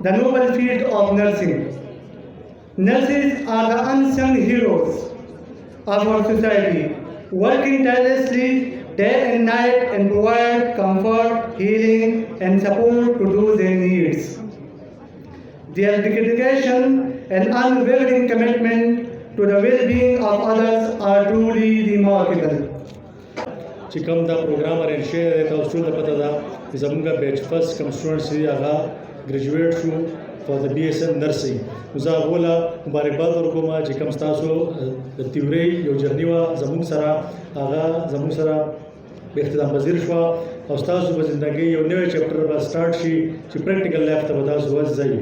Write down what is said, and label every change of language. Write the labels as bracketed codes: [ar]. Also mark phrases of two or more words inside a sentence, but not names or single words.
[en] the noble field of nursing. Nurses are the unsung heroes of our society, working tirelessly day and night and provide comfort, healing and support to those in need. Their dedication and unwavering commitment to the well-being of others are truly remarkable. [ps] چې کوم دا پروګرام ارینج شوی دی تاسو ټول ته پته ده چې زموږ [en] batch first [ps] کوم سټوډنټس دي هغه ګریجویټ شو [en] for the BSN nursing. [ps] نو زه هغو له مبارکباد ورکوم چې کوم ستاسو د تیورۍ یو جرني وه زموږ سره هغه زموږ سره اختتام پذیر شوه او ستاسو په زندګۍ یو نوی چپټر به سټارټ شي چې [en] practical life [ps] ته به تاسو وځئ.